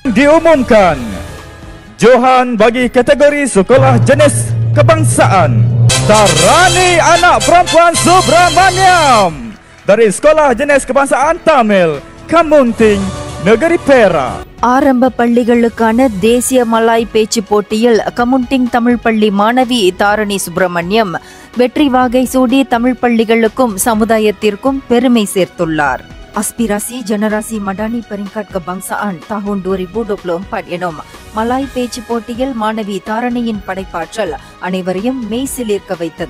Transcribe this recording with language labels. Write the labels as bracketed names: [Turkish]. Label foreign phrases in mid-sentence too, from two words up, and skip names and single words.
[Malay] Diumumkan Johan bagi kategori sekolah jenis kebangsaan Tarani anak perempuan Subramaniam dari sekolah jenis kebangsaan Tamil Kamunting, Negeri Perak. [Tamil] ஆரம்ப பள்ளிகளுக்கான தேசிய மலாய் பேச்சு போட்டியில் கமுண்டிங் தமிழ் பள்ளி மாணவி தாரணி சுப்பிரமணியம் வெற்றி வாகை சூடி தமிழ் பள்ளிகளுக்கும் சமுதாயத்திற்கும் பெருமை சேர்த்துள்ளார். Aspirasi Generasi Madani Peringkat Kebangsaan tahun 2024 எனும் மலாய் பேச்சு போட்டியில் மாணவி தாரணியின் படைப்பாற்றல் அனைவரையும் மெய்சிலிர்க்க வைத்தது.